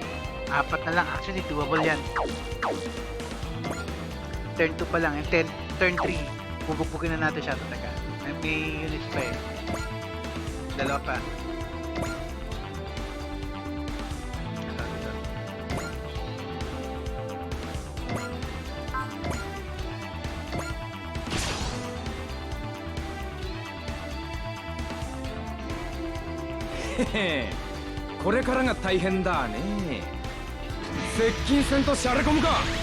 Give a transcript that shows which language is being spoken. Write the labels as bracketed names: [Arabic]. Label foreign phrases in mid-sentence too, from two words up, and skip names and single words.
[Filipino] Apat na lang. Actually, doable yan. Turn 2 pa lang. [English] And turn 3. [Filipino] Bubukbukin na natin siya. Teka. May units pa eh. Dalawa pa. Ito. [Japanese] へへ、これからが大変だね。接近戦とシャレコムか。